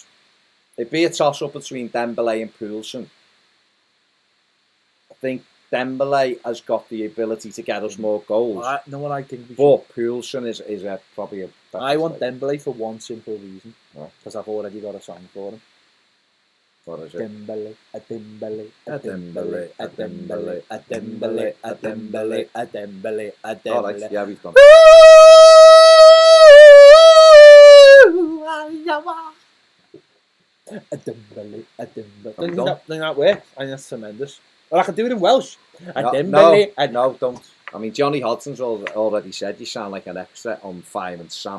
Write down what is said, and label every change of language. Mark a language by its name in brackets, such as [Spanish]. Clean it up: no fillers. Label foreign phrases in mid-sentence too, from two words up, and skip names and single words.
[English] It'd be a toss-up between Dembele and Poulsen. I think Dembele has got the ability to get us more goals. No one I think we should. But Poulsen is probably a... I want Dembele for one simple reason. Because I've already got a song for him. What is it? Dembele, a Dembele, a Dembele, Dembele, a Dembele, a Dembele, a Dembele, a Dembele, a Dembele. Oh, right. Yeah, we've done. A Dembele, a Dembele. Don't think that works. I think that's tremendous. Well, I can do it in Welsh. A Dembele. No, don't. I mean, Johnny Hodson's already said you sound like an extra on Fireman Sam.